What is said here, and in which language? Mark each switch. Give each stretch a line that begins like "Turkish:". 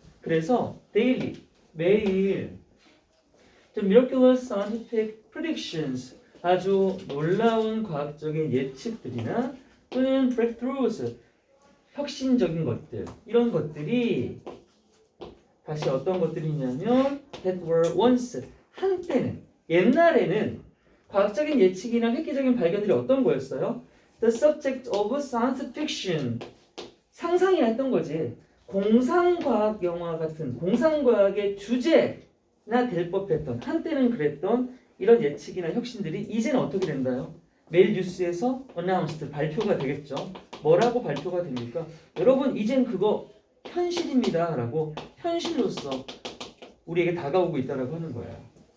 Korean: 그래서 daily 매일
English: the miraculous scientific predictions
Korean: 아주 놀라운 과학적인 예측들이나 또는 breakthroughs 혁신적인 것들 이런 것들이 다시 어떤 것들이냐면
English: that were once
Korean: 한때는 옛날에는 과학적인 예측이나 획기적인 발견들이 어떤 거였어요?
English: The subject of science fiction
Korean: 상상이나 했던 거지. 공상과학 영화 같은 공상과학의 주제나 될 법했던 한때는 그랬던 이런 예측이나 혁신들이 이제는 어떻게 된다요? 매일 뉴스에서 announced 발표가 되겠죠. 뭐라고 발표가 됩니까? 여러분 이젠 그거 현실입니다 라고 현실로서 우리에게 다가오고 있다라고 하는 거예요.